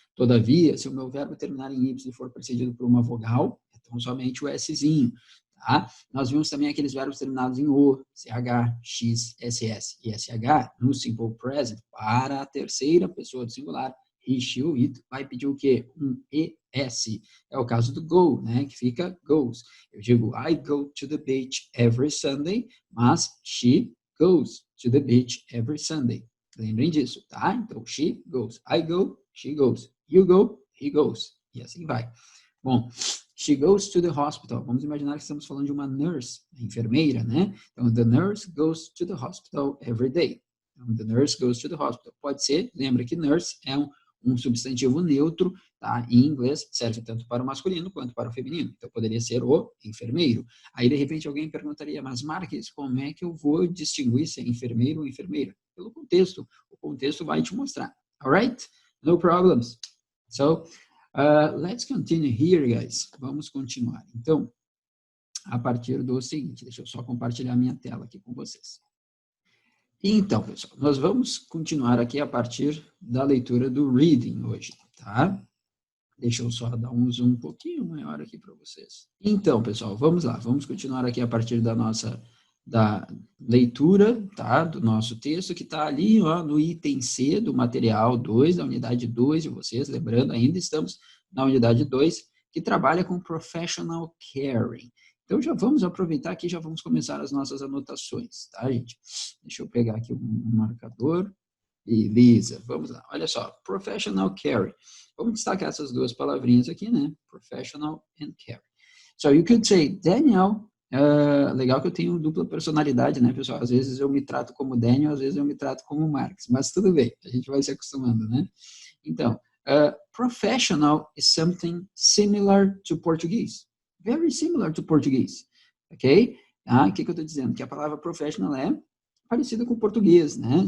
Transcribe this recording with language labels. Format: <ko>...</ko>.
<pt>Todavia, se o meu verbo terminar em Y e for precedido por uma vogal, então somente o Szinho. Tá? Nós vimos também aqueles verbos terminados em O, CH, X, SS e SH no Simple Present para a terceira pessoa do singular. He, she ou it vai pedir o quê? Um ES. É o caso do go, né? Que fica goes. Eu digo,</pt> <en>I go to the beach every Sunday,</en> <pt>mas</pt> <en>she goes to the beach every Sunday.</en> <pt>Lembrem disso, tá? Então,</pt> <en>she goes. I go, she goes. You go, he goes.</en> <pt>E assim vai. Bom,</pt> <en>she goes to the hospital.</en> <pt>Vamos imaginar que estamos falando de uma nurse, enfermeira, né? Então,</pt> <en>the nurse goes to the hospital every day. Então, the nurse goes to the hospital.</en> <pt>Pode ser, lembra que nurse é um substantivo neutro, tá? Em inglês, serve tanto para o masculino quanto para o feminino. Então, poderia ser o enfermeiro. Aí, de repente, alguém perguntaria, mas Marques, como é que eu vou distinguir se é enfermeiro ou enfermeira? Pelo contexto. O contexto vai te mostrar.</pt> <en>Alright? No problems. So, let's continue here, guys.</en> <pt>Vamos continuar. Então, a partir do seguinte, deixa eu só compartilhar minha tela aqui com vocês. Então, pessoal, nós vamos continuar aqui a partir da leitura do reading hoje, tá? Deixa eu só dar um zoom um pouquinho maior aqui para vocês. Então, pessoal, vamos lá. Vamos continuar aqui a partir da leitura, tá? Do nosso texto, que está ali, ó, no item C do material 2, da unidade 2 de vocês. Lembrando, ainda estamos na unidade 2, que trabalha com professional caring. Então, já vamos aproveitar aqui, já vamos começar as nossas anotações, tá, gente? Deixa eu pegar aqui um marcador. Beleza, vamos lá. Olha só, professional caring. Vamos destacar essas duas palavrinhas aqui, né?</pt> <en>Professional and caring. So, you could say,</en> <pt>Daniel, legal que eu tenho dupla personalidade, né, pessoal? Às vezes eu me trato como Daniel, às vezes eu me trato como Marx, mas tudo bem, a gente vai se acostumando, né? Então,</pt> <en>professional is something similar to Portuguese. Very similar to Portuguese, ok?</en> <pt>O que eu estou dizendo? Que a palavra professional é parecida com o português, né?</pt>